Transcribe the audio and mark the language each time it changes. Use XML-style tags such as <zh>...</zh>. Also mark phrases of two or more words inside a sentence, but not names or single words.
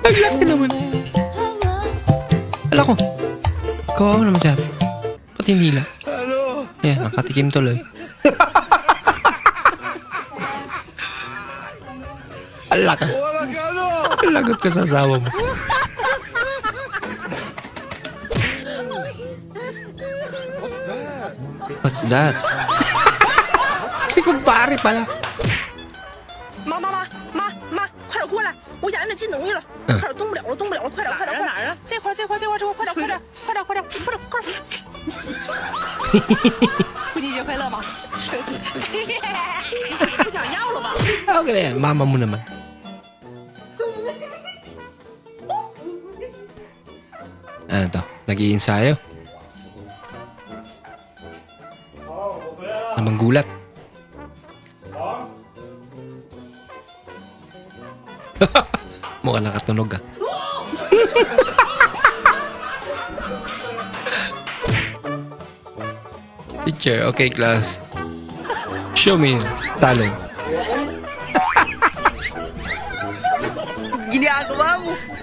<tl>Laki naman. Ala ko. Kawawa naman siya. Pati nila. Yan, nakatikim tuloy. Ala ka. Lagot ka sa asawa mo.</tl> <en>What's that?</en> <tl>Si kumpare pala.</tl> <zh>妈，快点过来！我眼睛进脓液了，快点动不了了，快点！哪儿啊？这块，快点！父亲节快乐吧！不想要了吧？</zh> <tl>Okay na yan, mama mo naman. Ano to? Nag-iinsayo? Namang gulat. Mukhang nakatunog ah.</tl> <en>Teacher, okay class. Show me talent.</en> <tl>Ginagawa mo.</tl>